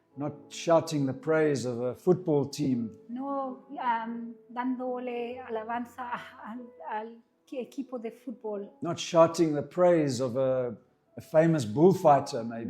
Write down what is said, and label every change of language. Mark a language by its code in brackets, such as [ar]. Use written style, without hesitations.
[en] Not shouting the praise of a football team, [es] No dándole alabanza al equipo de fútbol, [en] not shouting the praise of a famous bullfighter, maybe.